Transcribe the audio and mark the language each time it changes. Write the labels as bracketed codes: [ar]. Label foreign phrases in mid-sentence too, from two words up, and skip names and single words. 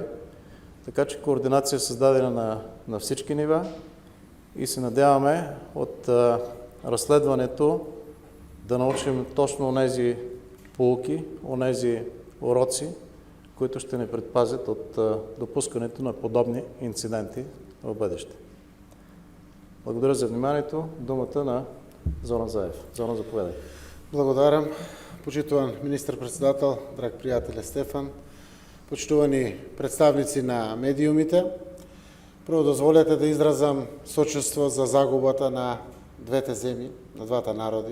[bg] Така че координация е създадена на всички нива и се надяваме от разследването да научим точно онези поуки, онези уроци, които ще ни предпазят от допускането на подобни инциденти в бъдеще. Благодаря за вниманието. Думата на Зоран Заев. Зоран, заповядай. [mk] Благодарам. Почитуван министър-председател, драг приятеле Стефан, почитувани представници на медиумите, прво дозволете да изразам сочувство за загубата на двете земи, на двата народи.